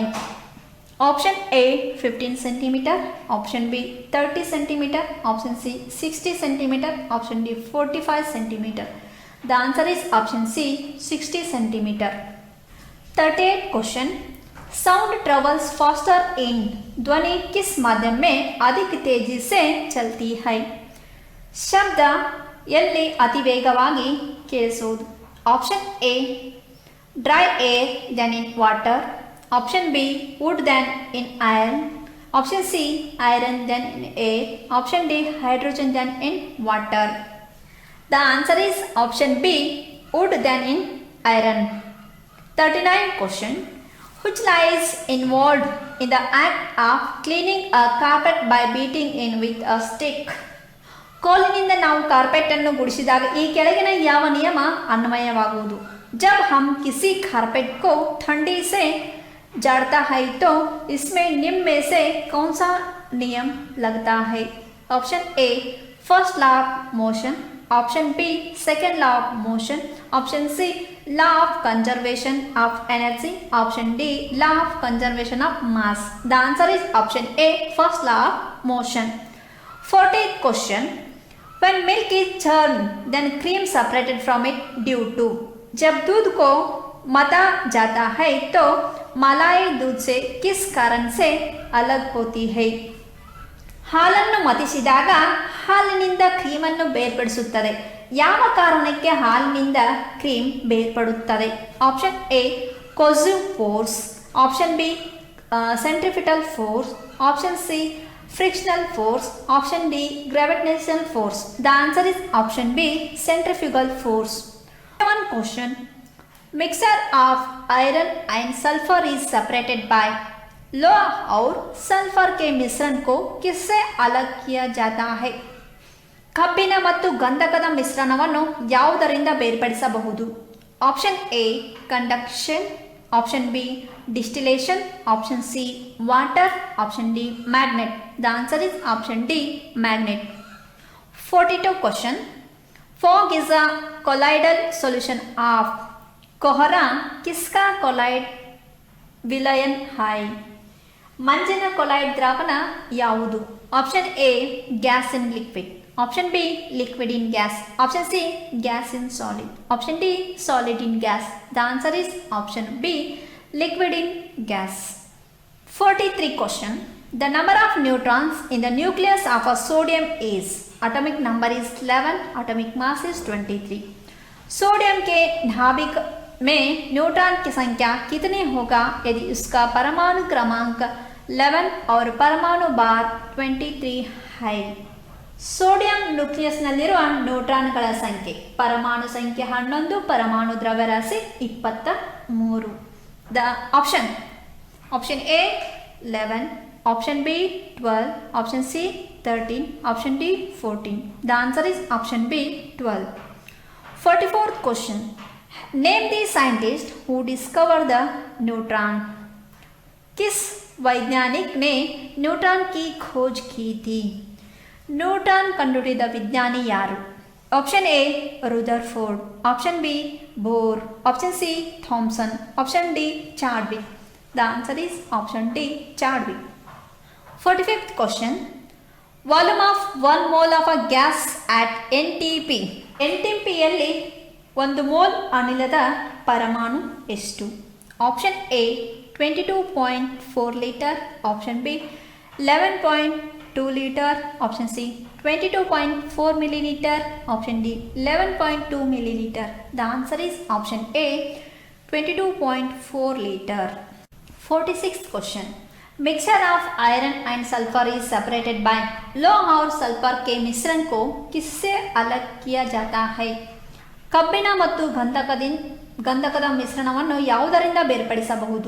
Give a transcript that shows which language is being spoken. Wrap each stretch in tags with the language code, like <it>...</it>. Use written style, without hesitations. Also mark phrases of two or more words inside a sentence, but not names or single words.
<en>option A 15 centimeter, option B 30 centimeter, option C 60 centimeter, option D 45 centimeter. the answer is option C 60 centimeter. 38th question. sound travels faster in.</en> <hi>ध्वनि किस माध्यम में अधिक तेजी से चलती है?</hi> <kn>शब्द ಎಲ್ಲಿ ಅತಿ ವೇಗವಾಗಿ ಕೇಳಿಸುವುದು?</kn> <en>option A dry air than in water, option B wood than in iron, option C iron than in air, option D hydrogen than in water. The answer is option B wood than in iron. 39th question. Which lies involved in the act of cleaning a carpet by beating in with a stick?</en> <kn>ಕೋಲಿನಿಂದ ನಾವು ಕಾರ್ಪೆಟ್ ಅನ್ನು ಗುಡಿಸಿದಾಗ ಈ ಕೆಳಗಿನ ಯಾವ ನಿಯಮ ಅನ್ವಯವಾಗುವುದು?</kn> <hi>जब हम किसी कारपेट को ठंडी से झाड़ता है तो इसमें निम्न में से कौन सा नियम लगता है?</hi> <en>option A first law of motion, option B second law of motion, option C law of conservation of energy, option D law of conservation of mass. the answer is option A first law of motion. 40th question. When milk is churned then cream separated from it due to.</en> <hi>जब दूध को मता जाता है तो मलाई दूध से किस कारण से अलग होती है?</hi> <kn>ಹಾಲನ್ನು ಮತಿಸಿದಾಗ ಹಾಲಿನಿಂದ ಕ್ರೀಮನ್ನು ಬೇರ್ಪಡಿಸುತ್ತದೆ. ಯಾವ ಕಾರಣಕ್ಕೆ ಹಾಲಿನಿಂದ ಕ್ರೀಮ್ ಬೇರ್ಪಡುತ್ತದೆ?</kn> <en>option A cohesive force, Option B, centrifugal force. Option C, frictional force. Option D, gravitational force. The answer is option B, centrifugal force. One question. Mixture of iron and sulfur is separated by</en> <hi>लोहा और सल्फर के मिश्रण को किससे अलग किया जाता है?</hi> <kn>ಕಬ್ಬಿಣ ಮತ್ತು ಗಂಧಕದ ಮಿಶ್ರಣವನ್ನು ಯಾವುದರಿಂದ ಬೇರ್ಪಡಿಸಬಹುದು?</kn> <en>option A conduction, option B distillation, option C water, option D magnet. the answer is option D magnet. 42 question. fog is a colloidal solution of</en> <hi>कोहरा किसका कोलाइड विलयन है?</hi> <kn>ಮಂಜಿನ ಕೊಲೈಡ್ ದ್ರಾವಣ ಯಾವುದು?</kn> <en>option A gas in liquid, option B liquid in gas, option C gas in solid, option D solid in gas. the answer is option B liquid in gas. 43 question. The number of neutrons in the nucleus of a sodium is, atomic number is 11, atomic mass is 23.</en> <hi>सोडियम के नाभिक में न्यूट्रॉन की संख्या कितनी होगा यदि उसका परमाणु क्रमांक 11 और परमाणु भार 23 है?</hi> <kn>ಸೋಡಿಯಂ ನ್ಯೂಕ್ಲಿಯಸ್ನಲ್ಲಿರುವ ನ್ಯೂಟ್ರಾನ್ಗಳ ಸಂಖ್ಯೆ ಪರಮಾಣು ಸಂಖ್ಯೆ 11, ಪರಮಾಣು ದ್ರವ್ಯರಾಶಿ 23.</kn> <en>the option A 11, option B 12, option C 13, option D 14. the answer is option B 12. 44th question. name the scientist who discover the neutron.</en> <hi>किस वैज्ञानिक ने न्यूट्रॉन की खोज की थी?</hi> <kn>न्यूट्रॉन कंಡುಹಿಡಿದ ವಿಜ್ಞಾನಿ ಯಾರು?</kn> <en>option A Rutherford, option B Bohr, option C Thomson, option D Chadwick. the answer is option D Chadwick. 45th question. volume of 1 mole of a gas at NTP.</en> <kn>NTPಯಲ್ಲಿ 1 ಮೋಲ್ ಅನಿಲದ ಪರಮಾಣು ಎಷ್ಟು?</kn> <en>option A 22.4 liter, option B 11.2 liter, option C 22.4 milliliter, option D 11.2 milliliter. the answer is option A 22.4 liter. 46th question. mixture of iron and sulfur is separated by</en> <hi>लोहा और सल्फर के मिश्रण को किससे अलग किया जाता है?</hi> <kn>ಕಬ್ಬಿಣ ಮತ್ತು ಗಂಧಕದ ಮಿಶ್ರಣವನ್ನು ಯಾವುದರಿಂದ ಬೇರ್ಪಡಿಸಬಹುದು?</kn>